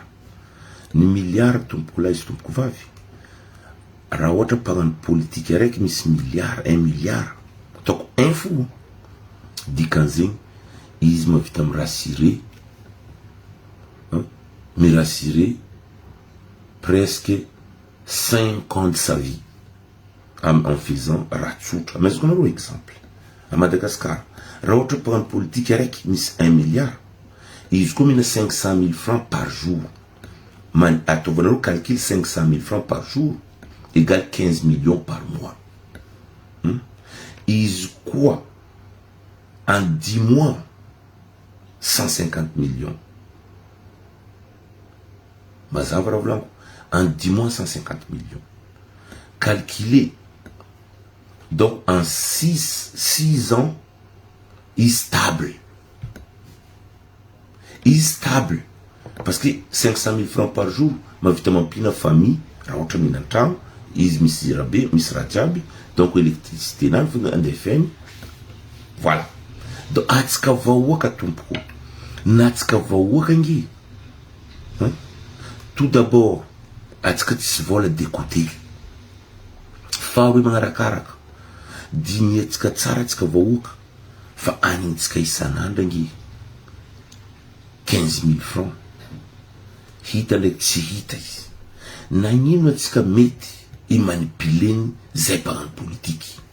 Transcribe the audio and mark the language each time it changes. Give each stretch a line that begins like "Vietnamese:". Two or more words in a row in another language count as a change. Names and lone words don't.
Malagasy: Ny miliara tompoko lahy sy tompoko vavy, raha ohatra mpagnano politiky araiky misy miliara, 1 miliara, ataoko 1 fo, dikan'zegny izy mavita mirassurer
French: presque 5 ans de sa vie en faisant
Malagasy: raha tsotra. Amezako anareo
French: exemple à Madagascar,
Malagasy: raha ohatra mpagnano politiky araiky misy 1 milliard, izy koa mina
French: 500 000 francs par jour. Ataovanareo calcul, 500 000 francs par jour égale 15 millions par mois.
Malagasy: Izy koa
French: en 10 mois 150 millions.
Malagasy: Mazava raha volaniko,
French: en 10 mois 150 millions. Calculé. Donc en 6 ans, stable. Stable. Parce que 500 000 francs par jour, ma vitamine pina famille,
Malagasy: raha ohatra minan-tragno, izy misy rabe, misy raha jiaby,
French: donc électricité
Malagasy: nany fonga andefeny.
French: Voilà.
Malagasy: Donc atsika vahoaka tompoko, na atsika vahoaka nge,
French: tout d'abord
Malagasy: atsika tsisy vola
French: de côté
Malagasy: fa hoe magnarakaraka dimy atsika tsara atsika vahoaka fa anitsika isan'andro angy
French: 15 000 francs
Malagasy: hita ndraiky tsy hita izy nagnino atsika mety imanipuleny zay mpagnano politiky